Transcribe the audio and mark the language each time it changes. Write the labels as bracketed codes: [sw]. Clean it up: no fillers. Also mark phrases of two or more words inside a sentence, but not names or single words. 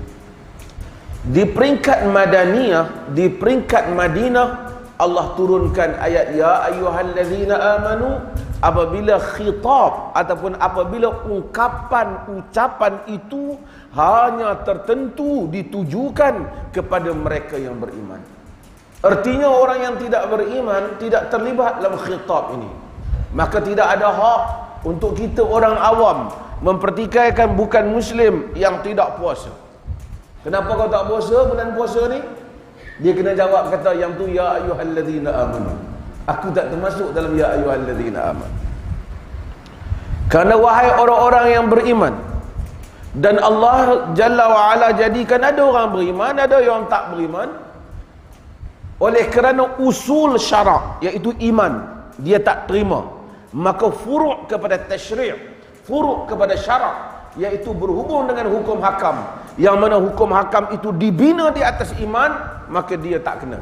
[ms] Di peringkat Madaniyah, di peringkat Madinah, Allah turunkan ayat [ar] يا أيها الذين آمنوا [ms] apabila khitab ataupun apabila ucapan itu hanya tertentu ditujukan kepada mereka yang beriman. Artinya orang yang tidak beriman tidak terlibat dalam khitab ini. Maka tidak ada hak untuk kita orang awam mempertikaikan bukan muslim yang tidak puasa. Kenapa kau tak puasa bulan puasa ni? Dia kena jawab kata yang tu [ar] يا أيها الذين آمنوا. [ms] Aku tak termasuk dalam [ar] يا أيها الذين آمنوا. [ms] Karena wahai orang-orang yang beriman, dan Allah [ar] جل وعلا [ms] jadikan ada orang beriman, ada yang tak beriman. Oleh kerana usul syarak, iaitu iman, dia tak terima, maka furu' kepada tasyri', furu' kepada syarak, iaitu berhubung dengan hukum hakam, yang mana hukum hakam itu dibina di atas iman, maka dia tak kena.